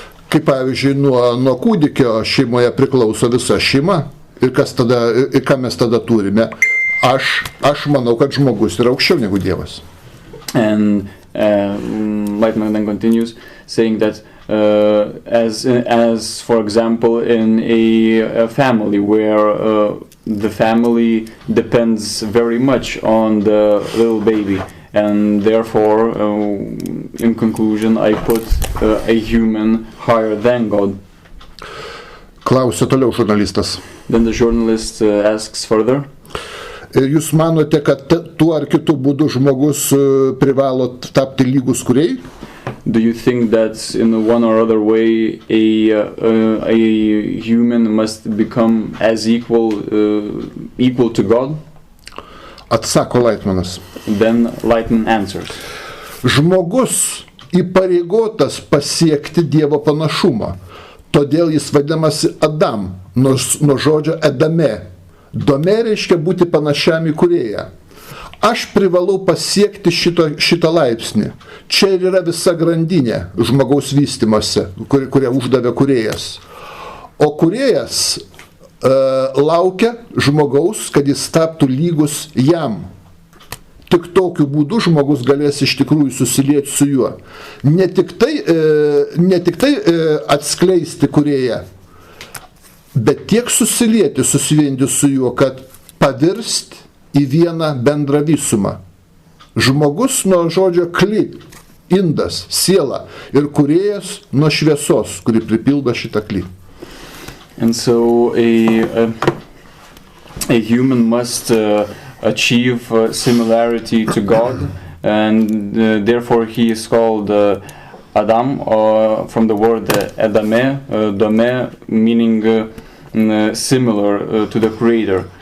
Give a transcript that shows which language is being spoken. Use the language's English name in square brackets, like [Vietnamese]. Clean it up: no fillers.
[Lithuanian] Kaip pavyzdžiui, nuo kūdikio šeimoje priklauso visa šeima. Ir ką mes tada turime? Aš manau, kad žmogus yra aukščiau negu Dievas. [English] And Laitman then continues saying that as for example in a family where the family depends very much on the little baby. And therefore, in conclusion, I put a human higher than God. [Lithuanian] Klausia toliau žurnalistas. [English] Then the journalist asks further. [Lithuanian] Jūs manote, kad tuo ar kitu būdu žmogus privalo tapti lygus kūrėjai? [English] Do you think that in one or other way a human must become as equal to God? [Lithuanian] Atsako Laitmanas. [English] Then Laitman answers. [Lithuanian] Žmogus įpareigotas pasiekti Dievo panašumą, todėl jis vadinamas Adam, nuo žodžio Edame, Domė reiškia būti panašiam į kūrėją. Aš privalau pasiekti šitą laipsnį. Čia ir yra visa grandinė žmogaus vystymuose, kurią uždavė kūrėjas. O kūrėjas laukia žmogaus, kad jis taptų lygus jam. Tik tokiu būdu žmogus galės iš tikrųjų susilieti su juo. Ne tik tai atskleisti kūrėją, bet tiek susilieti, susivienyti su juo, kad pavirst į vieną bendrą visumą. Žmogus nuo žodžio kli, indas, siela, ir kūrėjas nuo šviesos, kuri pripildo šitą kli. [English] And so a human must achieve similarity to God, and therefore he is called Adam, from the word Adame, Dome, meaning similar to the Creator.